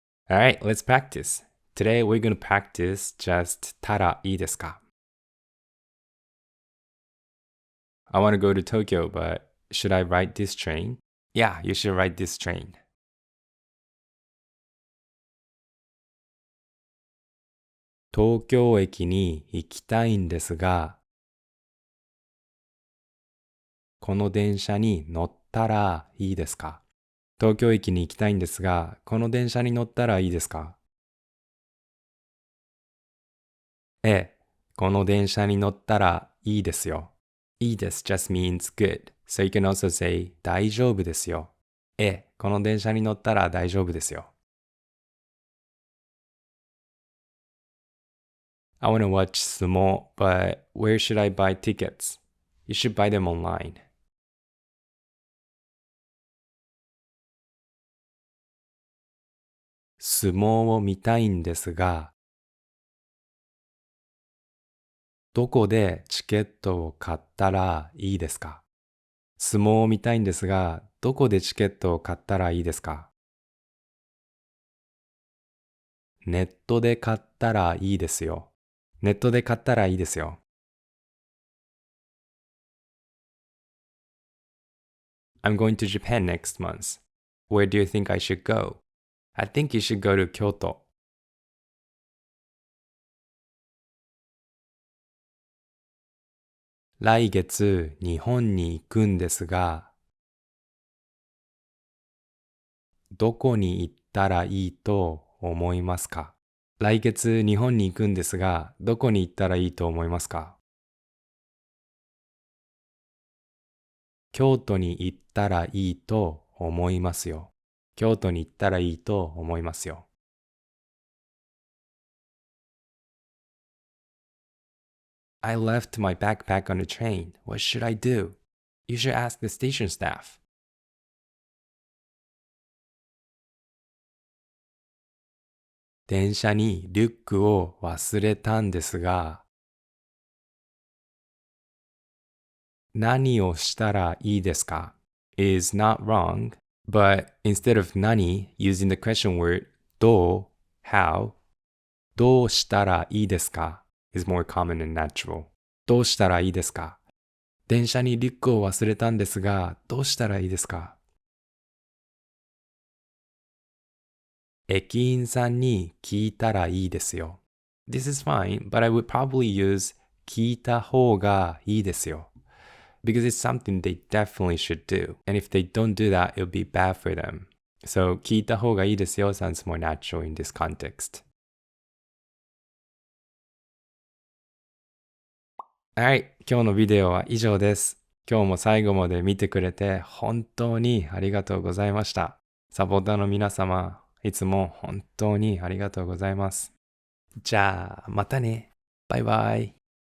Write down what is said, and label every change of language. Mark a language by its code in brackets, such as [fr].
[en] Alright, let's practice. Today we're going to practice just [ja] たらいいですか? [en] I want to go to Tokyo, but should I ride this train? Yeah, you should ride this train. [ja] 東京駅に行きたいんですが、この電車に乗ったらいいですか？東京駅に行きたいんですが、この電車に乗ったらいいですか？ええ、この電車に乗ったらいいですよ。いいです [en] just means good. So you can also say [ja] 大丈夫ですよ。ええ、この電車に乗ったら大丈夫ですよ。 [en] I want to watch sumo, but where should I buy tickets? You should buy them online. [ja] 相撲を見たいんですが、どこでチケットを買ったらいいですか？相撲を見たいんですが、どこでチケットを買ったらいいですか？ネットで買ったらいいですよ。ネットで買ったらいいですよ。 [en] I'm going to Japan next month. Where do you think I should go? I think you should go to Kyoto. [ja] 来月日本に行くんですが、どこに行ったらいいと思いますか？来月日本に行くんですが、どこに行ったらいいと思いますか？京都に行ったらいいと思いますよ。京都に行ったらいいと思いますよ。 [en] I left my backpack on the train. What should I do? You should ask the station staff. [ja] 電車にリュックを忘れたんですが、何をしたらいいですか [en] is not wrong, but instead of 何 using the question word [ja] どう [en] how [ja] どうしたらいいですか is more common and natural. どうしたらいいですか？電車にリュックを忘れたんですが、どうしたらいいですか？駅員さんに聞いたらいいですよ。 [en] This is fine, but I would probably use [ja] 聞いた方がいいですよ。 [en] Because it's something they definitely should do. And if they don't do that, it'll be bad for them. So [ja] 聞いた方がいいですよ [en] sounds more natural in this context. Alright, [ja] 今日のビデオは以上です。今日も最後まで見てくれて本当にありがとうございました。サポーターの皆様、いつも本当にありがとうございます。じゃあ、またね。バイバイ。